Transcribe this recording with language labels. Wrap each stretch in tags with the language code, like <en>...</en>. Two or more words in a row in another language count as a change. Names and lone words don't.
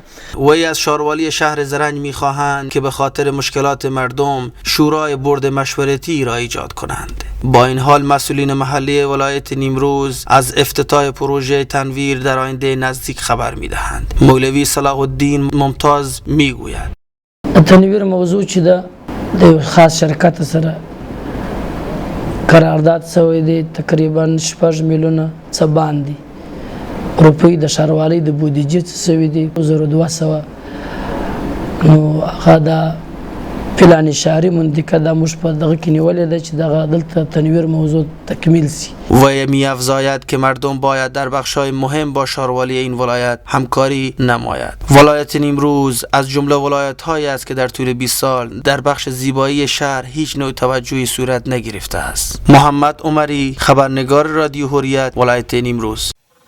<fa>وی از شاروالی شهر زرنج میخواهند که به خاطر مشکلات مردم شورای بورد مشورتی را ایجاد کنند. با این حال مسئولین محلی ولایت نیمروز از افتتاح پروژه تنویر در آینده نزدیک خبر میدهند. مولوی صلاح الدین ممتاز میگوید:</fa> <ps>تنویر موضوع چې د خاص شرکت سره قرارداد شوی دی، تقریبا 6 میلیونه څه باندې روپۍ د ښاروالۍ د بودیجې څه شوي دي 1200. نو هغه د پلان شهري منطقه د موږ په دغه کې نیولې ده چې دغه دلته تنویر موضوع تکمیل شي.</ps> <fa>و می‌افزاید که مردم باید در بخش‌های مهم با شاروالی این ولایت همکاری نماید. ولایت نیمروز از جمله ولایت‌هایی است که در طول 20 سال در بخش زیبایی شهر هیچ نوع توجهی صورت نگرفته است. محمد عمری، خبرنگار رادیو حریت، ولایت نیمروز.</fa>